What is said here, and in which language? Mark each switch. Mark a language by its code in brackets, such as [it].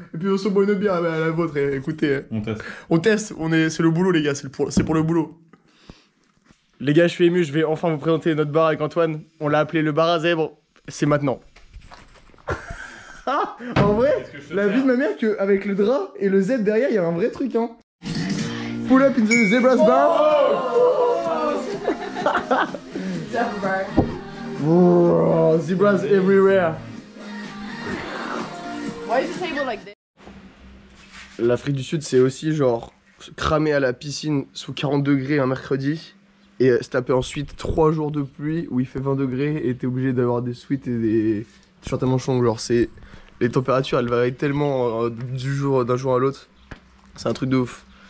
[fr] Et puis on se boit une bière, bah, la vôtre, et, écoutez. On teste, c'est le boulot les gars, c'est pour le boulot. Les gars, je suis ému, je vais enfin vous présenter notre bar avec Antoine. On l'a appelé le bar à zèbre, c'est maintenant. Ah, en vrai, la vie de ma mère qu'avec le drap et le Z derrière, il y a un vrai truc hein. [en] Pull up in the Zebra's bar. Oh, zebras everywhere. Why is the table like this? [fr] L'Afrique du Sud, c'est aussi genre cramer à la piscine sous 40 degrés un mercredi et se taper ensuite 3 jours de pluie où il fait 20 degrés et t'es obligé d'avoir des sweats et des t-shirts à manches longs. Genre c'est les températures, elles varient tellement d'un jour à l'autre. C'est un truc de ouf.